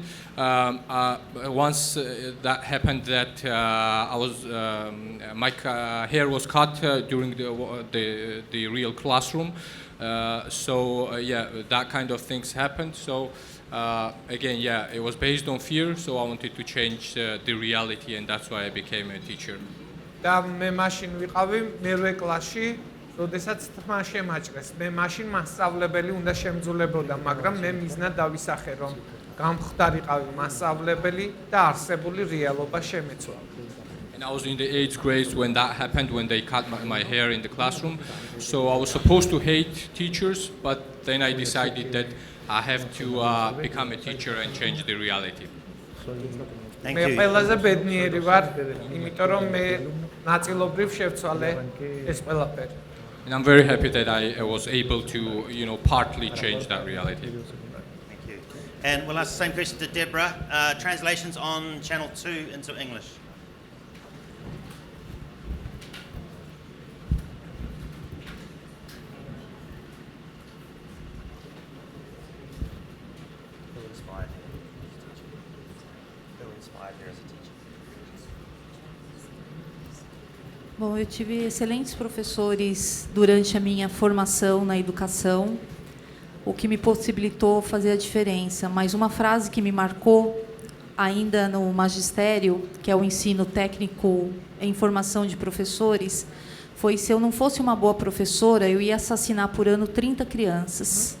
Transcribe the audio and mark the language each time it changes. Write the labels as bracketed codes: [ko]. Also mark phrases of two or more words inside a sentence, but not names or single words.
[en] Once that happened, that I was my hair was cut during the real classroom. That kind of things happened. So again, it was based on fear. So I wanted to change the reality, and that's why I became a teacher. [ka] და მე მაშინ ვიყავი მერვე კლასში, როდესაც თმა შემაჭრეს. მე მაშინ მასწავლებელი უნდა შემძულებოდა, მაგრამ მე მიზნად დავისახე, რომ გამხდარიყავი მასწავლებელი და არსებული რეალობა შემეცვალა. [en] And I was in the 8th grade when that happened, when they cut my hair in the classroom. So I was supposed to hate teachers, but then I decided that I have to become a teacher and change the reality. Thank [ka] მე [en] you. [ka] ყველაზე ბედნიერი ვარ, იმიტომ რომ მე ნაწილობრივ შევცვალე ეს ყველაფერი. [en] And I'm very happy that I was able to, partly change that reality. Thank you. And we'll ask the same question to Deborah. Translations on channel 2 into English. Who inspired you as a teacher? Who inspired you as a teacher? [pt] Bom, eu tive excelentes professores durante a minha formação na educação, o que me possibilitou fazer a diferença. Mas uma frase que me marcou, ainda no magistério, que é o ensino técnico em formação de professores, foi: se eu não fosse uma boa professora, eu ia assassinar por ano 30 crianças.